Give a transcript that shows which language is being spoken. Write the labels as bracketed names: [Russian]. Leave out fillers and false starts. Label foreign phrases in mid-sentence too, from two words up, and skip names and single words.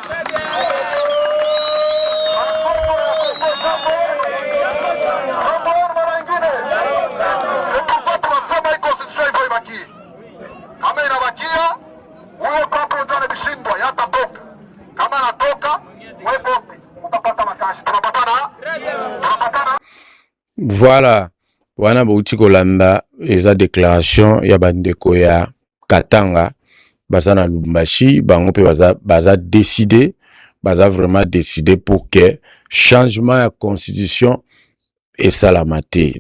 [Swahili] Kama inabakia, huyo papo ndio anabishindwa, yatatoka. Kama anatoka, wewe [Lingala] voilà, wana bauti kolanda eza déclaration ya bandeko ya Katanga baza na Lubumbashi, bango pe baza décidé, baza [French] vraiment décidé pour que changement [Lingala] ya constitution esalamate.